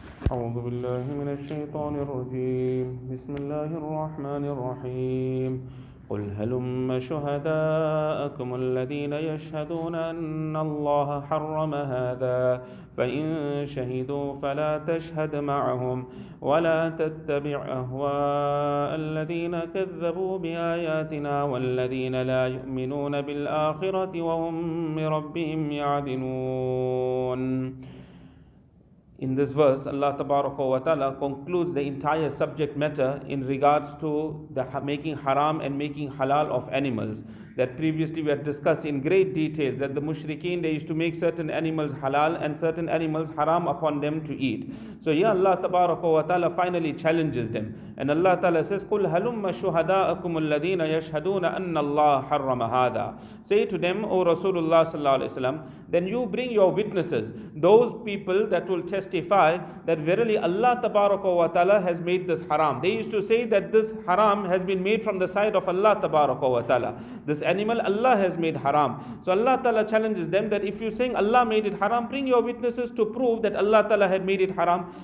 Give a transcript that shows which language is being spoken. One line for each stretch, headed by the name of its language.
Arabic: أعوذ بالله من الشيطان الرجيم بسم الله الرحمن الرحيم قل هلم شهداءكم الذين يشهدون أن الله حرم هذا فإن شهدوا فلا تشهد معهم ولا تتبع أهواء الذين كذبوا بآياتنا والذين لا يؤمنون بالآخرة وهم بربهم يعدلون.
English: In this verse, Allah wa ta'ala concludes the entire subject matter in regards to the making haram and making halal of animals. That previously we had discussed in great detail that the mushrikeen, they used to make certain animals halal and certain animals haram upon them to eat. So here Allah wa ta'ala finally challenges them. And Allah ta'ala says,
Arabic: قُلْ هَلُمَّ شُهَدَاءَكُمُ الَّذِينَ يَشْهَدُونَ أَنَّ اللَّهَ حَرَّمَ هَذَا.
English: Say to them, O Rasulullah sallallahu alaihi wasallam, then you bring your witnesses, those people that will testify that verily Allah wa ta'ala has made this haram. They used to say that this haram has been made from the side of Allah wa ta'ala. This animal Allah has made haram. So Allah ta'ala challenges them that if you're saying Allah made it haram, bring your witnesses to prove that Allah ta'ala had made it haram.